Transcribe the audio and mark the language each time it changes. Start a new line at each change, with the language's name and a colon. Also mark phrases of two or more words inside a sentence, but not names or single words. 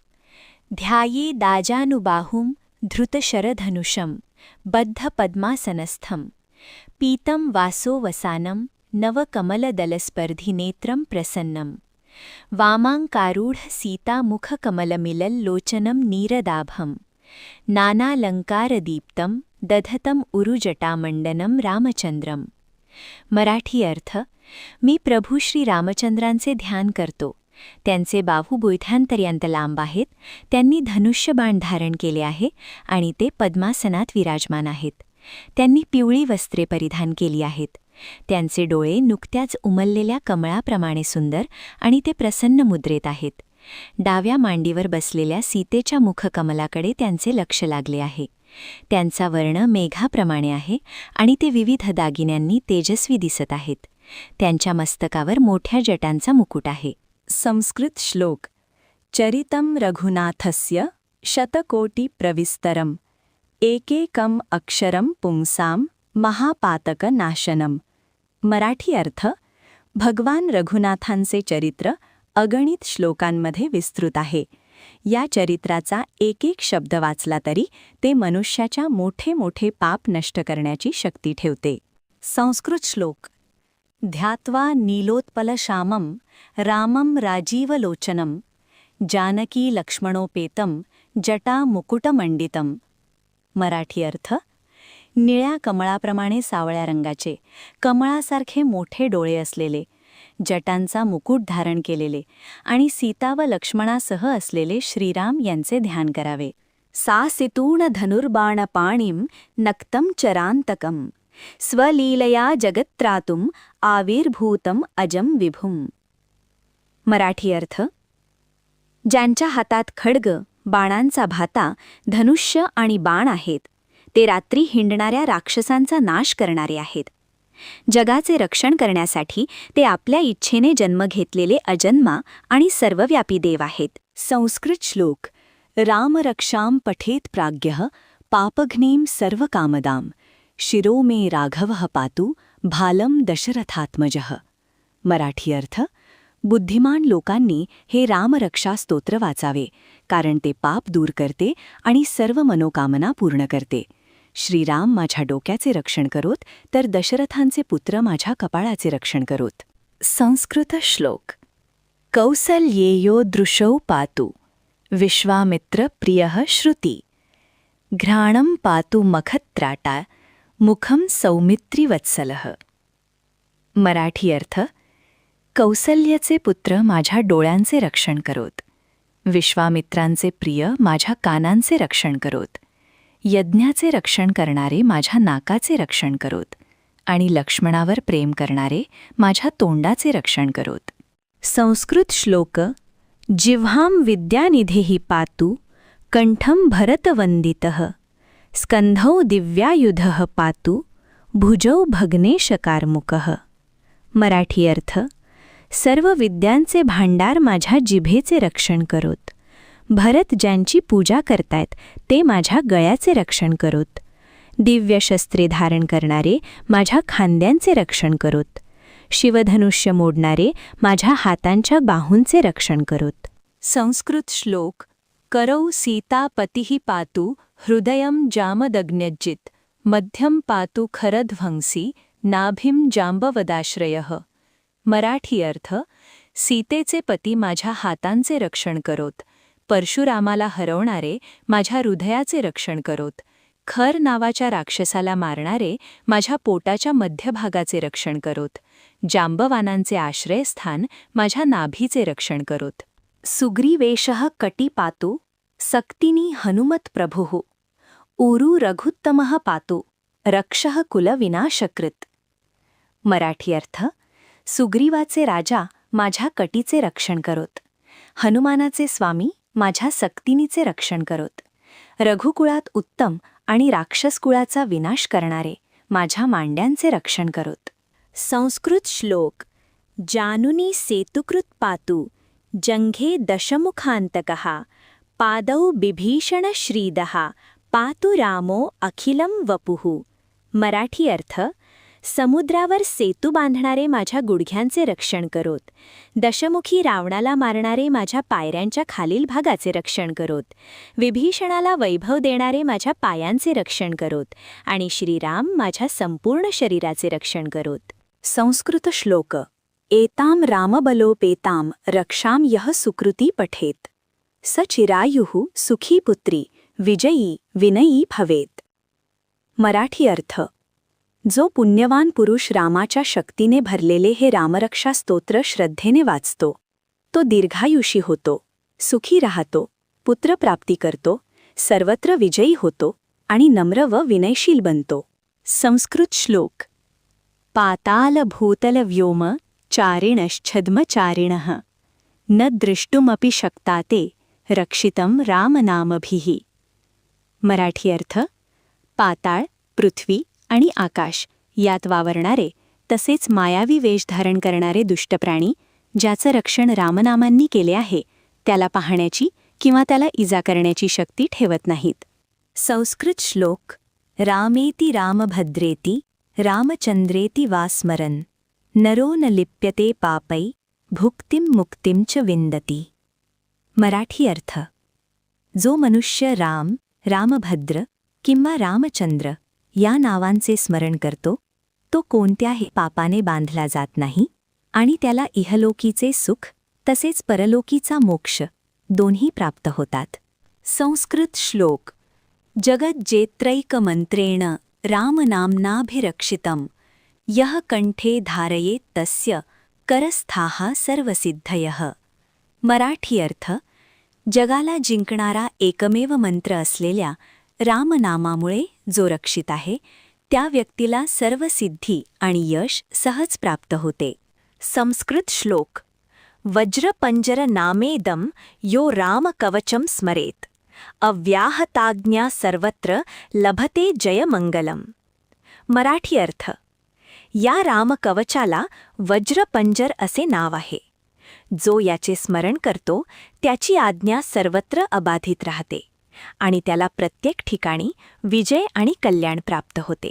Sanskrit: ध्याये दाजानुबाहुं धृतशरधनुषं बद्धपद्मासनस्थं पीतं वासो वसानं नवकमलदलस्पर्धिनेत्रं प्रसन्नं वामाङ्कारूढसीतामुखकमलमिलल्लोचनं नीरदाभं नानालंकारदीप्तं दधतं उरुजटामंडनं रामचंद्रम.
Marathi: मराठी अर्थ. मी प्रभू श्री रामचंद्रांचे ध्यान करतो. त्यांचे बाहू बुळथ्यांपर्यंत लांब आहेत. त्यांनी धनुष्यबाण धारण केले आहे आणि ते पद्मासनात विराजमान आहेत. त्यांनी पिवळी वस्त्रे परिधान केली आहेत. त्यांचे डोळे नुकत्याच उमललेल्या कमळाप्रमाणे सुंदर आणि ते प्रसन्न मुद्रेत आहेत. डाव्या मांडीवर बसलेल्या सीतेच्या मुखकमलाकडे त्यांचे लक्ष लागले आहे. त्यांचा वर्ण मेघाप्रमाणे आहे आणि ते विविध दागिन्यांनी तेजस्वी दिसत आहेत. त्यांच्या मस्तकावर मोठ्या जटांचा मुकुट आहे. संस्कृत श्लोक.
Sanskrit: चरितं रघुनाथस्य शतकोटिप्रविस्तरम् एकेकम् अक्षरं पुंसां महापातकनाशनम्.
Marathi: मराठी अर्थ. भगवान रघुनाथांचे चरित्र अगणित श्लोकांमध्ये विस्तृत आहे. या चरित्राचा एक एक शब्द वाचला तरी ते मनुष्याच्या मोठे मोठे पाप नष्ट करण्याची शक्ती ठेवते. संस्कृत श्लोक.
Sanskrit: ध्यात्वा नीलोत्पलश्यामं रामं राजीवलोचनं जानकी लक्ष्मणोपेतं जटामुकुटमंडितं.
Marathi: मराठी अर्थ. निळ्या कमळाप्रमाणे सावळ्या रंगाचे, कमळासारखे मोठे डोळे असलेले, जटांचा मुकुट धारण केलेले आणि सीता व लक्ष्मणासह असलेले श्रीराम यांचे ध्यान करावे.
Sanskrit: सासितूण धनुर्बाणपाणिं नक्तं चरान्तकं स्वलीलया जगत्त्रातुं आविर्भूतं अजं विभुं.
Marathi: मराठी अर्थ. ज्यांच्या हातात खड्ग, बाणांचा भाता, धनुष्य आणि बाण आहेत, ते रात्री हिंडणाऱ्या राक्षसांचा नाश करणारे आहेत. जगाचे रक्षण करण्यासाठी ते आपल्या इच्छेने जन्म घेतलेले अजन्मा आणि सर्वव्यापी देव आहेत. संस्कृत श्लोक.
Sanskrit: रामरक्षां पठेत प्राज्ञः पापघ्नीं सर्वकामदां शिरो मे राघवः पातु भालं दशरथात्मजः.
Marathi: मराठी अर्थ. बुद्धिमान लोकांनी हे रामरक्षा स्तोत्र वाचावे, कारण ते पाप दूर करते आणि सर्व मनोकामना पूर्ण करते. श्रीराम माझ्या डोक्याचे रक्षण करोत, तर दशरथांचे पुत्र माझ्या कपाळाचे रक्षण करोत. संस्कृत श्लोक.
Sanskrit: कौसल्येयो दृशौ पातु विश्वामित्र प्रियः श्रुती घ्राणं पातु मखत्राटा मुखं सौमित्रीवत्सलः.
Marathi: मराठी अर्थ. कौसल्यचे पुत्र माझ्या डोळ्यांचे रक्षण करोत, विश्वामित्रांचे प्रिय माझ्या कानांचे रक्षण करोत, यज्ञाचे रक्षण करणारे माझ्या नाकाचे रक्षण करोत आणि लक्ष्मणावर प्रेम करणारे माझ्या तोंडाचे रक्षण करोत. संस्कृत श्लोक.
Sanskrit: जिह्वां विद्यानिधेः पातु कंठं भरतवंदितः स्कंधौ दिव्यायुधः पातु भुजौ भग्नेशकारमुकः.
Marathi: मराठी अर्थ. सर्व विद्यांचे भांडार माझ्या जिभेचे रक्षण करोत. भरत ज्यांची पूजा करतायत ते माझ्या गळ्याचे रक्षण करोत. दिव्य शस्त्रे धारण करणारे माझ्या खांद्यांचे रक्षण करोत. शिवधनुष्य मोडणारे माझ्या हातांच्या बाहूंचे रक्षण करोत. संस्कृत श्लोक.
Sanskrit: करौ सीतापतिः पातु हृदयं जामदग्न्यजित मध्यम पातु खरध्वंसी नाभिं जांबवदाश्रयः.
Marathi: मराठी अर्थ. सीतेचे पती माझ्या हातांचे रक्षण करोत. परशुरामाला हरवणारे माझ्या हृदयाचे रक्षण करोत. खर नावाच्या राक्षसाला मारणारे माझ्या पोटाच्या मध्यभागाचे रक्षण करोत. जांबवानांचे आश्रयस्थान माझ्या नाभीचे रक्षण करोत.
Sanskrit: सुग्रीवेशः कटी पातु सक्तिनी हनुमत प्रभुः ऊरू रघुत्तमः पातु रक्षः कुलविनाशकृत.
Marathi: मराठी अर्थ. सुग्रीवाचे राजा माझ्या कटीचे रक्षण करोत. हनुमानाचे स्वामी माझ्या सक्तिनीचे रक्षण करोत. रघुकुळात उत्तम आणि राक्षसकुळाचा विनाश करणारे माझ्या मांड्यांचे रक्षण करोत. संस्कृत श्लोक.
Sanskrit: जानुनी सेतुकृत पातु जंघे दशमुखांतकः पादौ बिभीषण श्रीदः पातु रामो अखिलं वपुः.
Marathi: मराठी अर्थ. समुद्रावर सेतू बांधणारे माझ्या गुडघ्यांचे रक्षण करोत. दशमुखी रावणाला मारणारे माझ्या पायऱ्यांच्या खालील भागाचे रक्षण करोत. विभीषणाला वैभव देणारे माझ्या पायांचे रक्षण करोत. आणि श्रीराम माझ्या संपूर्ण शरीराचे रक्षण करोत. संस्कृत श्लोक.
Sanskrit: एताम रामबलोपेताम रक्षाम यः सुकृती पठेत स चिरायुः सुखी पुत्री विजयी विनयी भवेत.
Marathi: मराठी अर्थ. जो पुण्यवान पुरुष रामाच्या शक्तीने भरलेले हे रामरक्षा स्तोत्र श्रद्धेने वाचतो तो दीर्घायुषी होतो, सुखी राहतो, पुत्रप्राप्ती करतो, सर्वत्र विजयी होतो आणि नम्र व विनयशील बनतो. संस्कृत श्लोक.
Sanskrit: पाताल भूतल व्योम चारिणश्छद्मचारिणः न द्रष्टुमपि शक्ताते रक्षितं रामनामभिः.
Marathi: मराठी अर्थ. पाताळ, पृथ्वी आणि आकाश यात वावरणारे तसेच मायावी वेश धारण करणारे दुष्ट प्राणी ज्याचं रक्षण रामनामांनी केले आहे त्याला पाहण्याची किंवा त्याला इजा करण्याची शक्ती ठेवत नाहीत. संस्कृत श्लोक.
Sanskrit: रामेति रामभद्रेति रामचंद्रेति वा स्मरन् नरो न लिप्यते पापै भुक्तिं मुक्तिं च विन्दति.
Marathi: मराठी अर्थ. जो मनुष्य राम, रामभद्र किंवा रामचंद्र या नावांचे स्मरण करतो तो कोणत्याही पापाने बांधला जात नाही आणि त्याला इहलोकीचे सुख तसेच परलोकीचा मोक्ष दोन्ही प्राप्त होतात. संस्कृत श्लोक.
Sanskrit: जगज्जेत्रैकमन्त्रेण रामनाम्नाभिरक्षितं यः कंठे धारयेत् तस्य करस्थाः सर्वसिद्धयः.
Marathi: मराठी अर्थ. जगाला जिंकणारा एकमेव मंत्र असलेल्या रामनामामुळे जो रक्षित आहे त्या व्यक्तीला सर्व सिद्धी आणि यश सहज प्राप्त होते. संस्कृत श्लोक.
Sanskrit: वज्रपंजर नामेदं यो रामकवचं स्मरेत् अव्याहताज्ञा सर्वत्र लभते जयमंगलम.
Marathi: मराठी अर्थ. या रामकवचाला वज्रपंजर असे नाव आहे. जो याचे स्मरण करतो त्याची आज्ञा सर्वत्र अबाधित राहते आणि त्याला प्रत्येक ठिकाणी विजय आणि कल्याण प्राप्त होते.